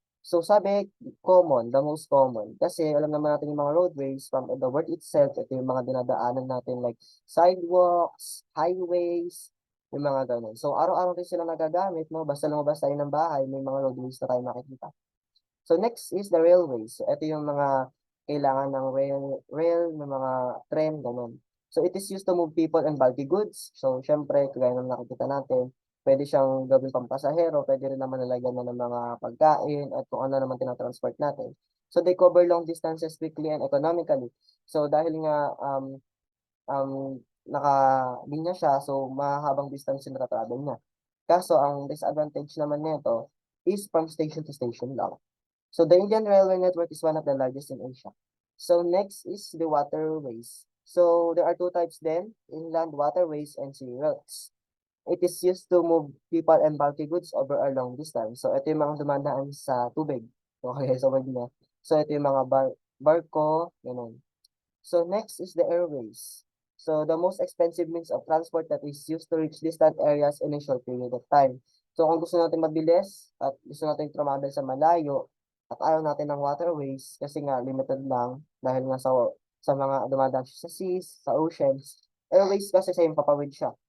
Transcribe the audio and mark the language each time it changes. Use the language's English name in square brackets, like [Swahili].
[Filipino] So sabi, common, [English] the most common. [Filipino] Kasi alam naman natin yung mga roadways [English] from the word itself, [Filipino] ito yung mga dinadaanan natin like sidewalks, highways, yung mga ganun. So araw-araw din sila nagagamit, no? Basta lumabas tayo ng bahay, may mga roadways na tayo makikita. So next is the railways. So ito yung mga kailangan ng rail ng mga tren, ganun. [English] So it is used to move people and bulky goods. [Filipino] So syempre, kagaya ng nakikita natin, pwede siyang gawin pampasahero, pwede rin naman nalagyan na ng mga pagkain at kung ano naman tinatransport natin. So [English] they cover long distances quickly and economically. [Filipino] So dahil nga nakalinya siya, so mahabang distance yung natatravel niya. Kaso ang disadvantage naman nito is from station to station lang. [English] So the Indian Railway Network is one of the largest in Asia. So next is the waterways. So there are two types then, inland waterways and sea routes. It is used to move people and bulky goods over a long distance. [Filipino] So ito yung mga dumadaan sa tubig. Okay, so niya. So ito yung mga barko, ganun. [English] So next is the airways. So the most expensive means of transport that is used to reach distant areas in a short period of time. [Filipino] So kung gusto natin mabilis at gusto natin travel sa malayo at ayaw natin ng waterways kasi nga limited lang dahil nga sa mga dumadaan sa seas, sa oceans. Airways kasi sa yung papawid siya.